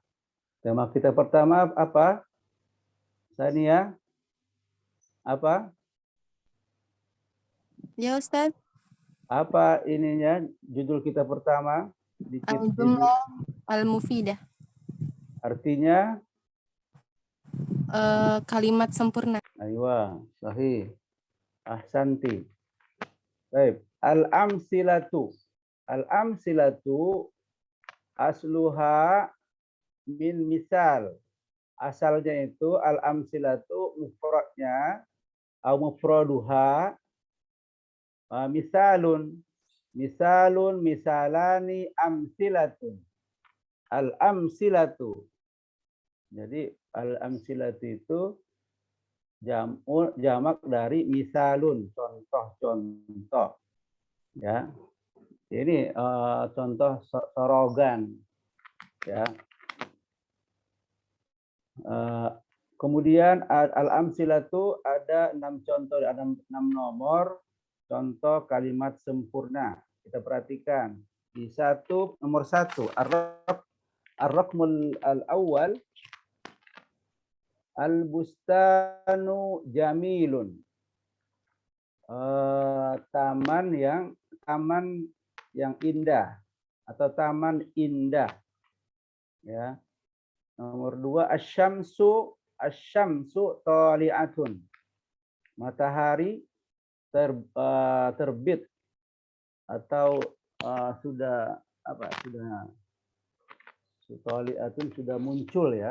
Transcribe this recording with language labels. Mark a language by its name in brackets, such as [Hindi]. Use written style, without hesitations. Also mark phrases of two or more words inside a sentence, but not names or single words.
[Indonesian] Tema kita pertama apa? Sania, apa? Ya Ustaz, Apa ininya judul kita pertama? [Arabic] الجملة المفيدة, [Indonesian] Artinya? kalimat sempurna. Aywa, [Arabic] صحيح. أحسنت. [Indonesian] Baik, al-amsilatu. [Arabic] الأمثلة أصلها من مثال. [Indonesian] Asalnya itu al-amsilatu mufradnya atau [Arabic] مفردها مثال. مثال، مثالان، أمثلة. [Indonesian] Al-amsilatu. Jadi al-amsilatu itu jamak dari misalun, contoh-contoh. Ya. Ini contoh sorogan. Ya. Kemudian al-amsilatu ada 6 contoh, ada 6 nomor contoh kalimat sempurna. Kita perhatikan. Di nomor 1, [Arabic] الرقم الأول البستان جميل. [Indonesian] Taman yang indah atau taman indah. Ya. Nomor 2, [Arabic] الشمس طالعة. [Indonesian] Matahari terbit atau sudah tali'atun sudah muncul ya.